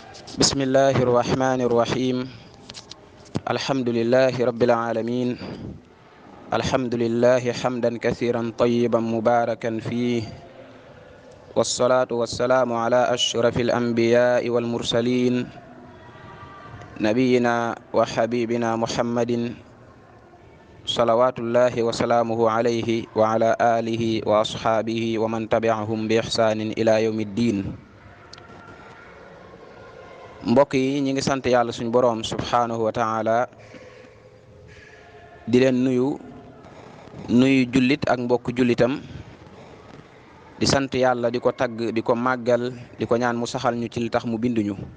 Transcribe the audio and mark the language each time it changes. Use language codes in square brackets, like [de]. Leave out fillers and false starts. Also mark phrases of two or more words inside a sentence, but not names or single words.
[ar] بسم الله الرحمن الرحيم الحمد لله رب العالمين الحمد لله حمدا كثيرا طيبا مباركا فيه والصلاة والسلام على أشرف الأنبياء والمرسلين نبينا وحبيبنا محمد صلوات الله وسلامه عليه وعلى آله وأصحابه ومن تبعهم بإحسان إلى يوم الدين. [wo] mbokk yi ñi ngi sant yàlla suñu boroom [ar] سبحانه وتعالى [wo] di leen nuyu jullit ak mbokk jullitam di sant yàlla di ko tagg di ko màggal di ko ñaan mu saxal ñu ci li tax mu binduñu